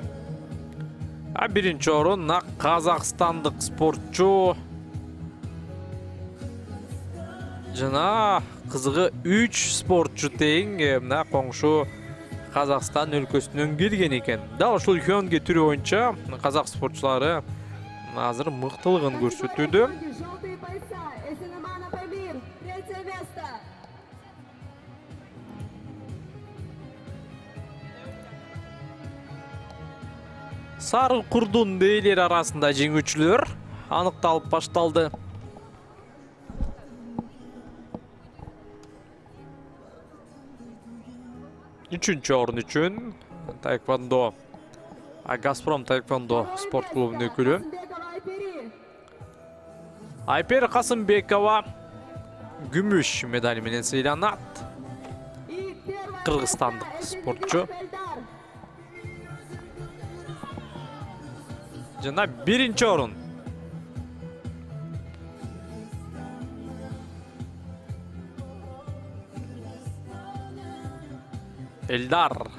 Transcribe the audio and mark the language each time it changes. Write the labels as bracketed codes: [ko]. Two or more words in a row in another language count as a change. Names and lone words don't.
[ky] 1-чи орун казакстандык спортчу жана кызыгы 3 спортчу тең мына коңшу Казакстан өлкөсүнөн келген экен. Дал ушул Хёнги түрү боюнча казак спортчулары азыр мыктылыгын көрсөтүүдө. [ru] Желтые пояса. Эсенеманов Эмир. Третье место. [ky] Сары курдун ээлери арасында жеңүүчүлөр аныкталып башталды. Үчүнчү орун үчүн таеквондо Газпром таеквондо спорт клубунун өкүлү Касымбекова Айпери. Айпер Касымбекова күмүш медаль менен сыйланат. [ru] И первое [ky] Кыргызстандык [ru] место. [ky] спортчу Эльдар. жана 1-чи орун Эльдар.